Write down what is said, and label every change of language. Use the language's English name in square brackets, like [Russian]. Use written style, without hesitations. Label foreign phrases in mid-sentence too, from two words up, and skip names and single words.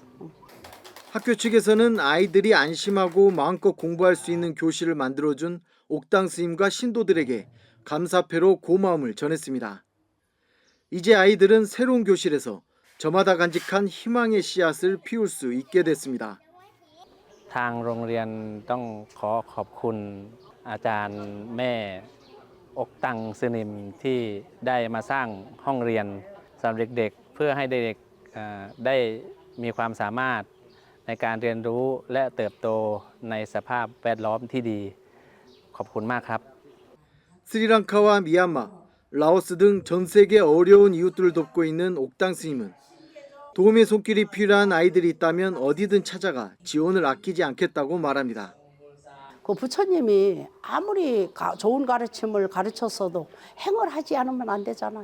[Korean] 학교 측에서는 아이들이 안심하고 마음껏 공부할 수 있는 교실을 만들어준 옥당 스님과 신도들에게 감사패로 고마움을 전했습니다. 이제 아이들은 새로운 교실에서 저마다 간직한 희망의 씨앗을 피울 수 있게 됐습니다. [Thai] ทางโรงเรียนต้องขอขอบคุณอาจารย์แม่อกตังสนิมที่ได้มาสร้างห้องเรียนสำหรับเด็กๆเพื่อให้เด็กๆได้มีความสามารถในการเรียนรู้และเติบโตในสภาพแวดล้อมที่ดีขอบคุณมากครับ [Korean] 스리랑카와 미얀마, 라오스 등 전 세계 어려운 이웃들을 돕고 있는 옥당 스님은 도움의 손길이 필요한 아이들이 있다면 어디든 찾아가 지원을 아끼지 않겠다고 말합니다. 그 부처님이 아무리 좋은 가르침을 가르쳤어도 행을 하지 않으면 안 되잖아요.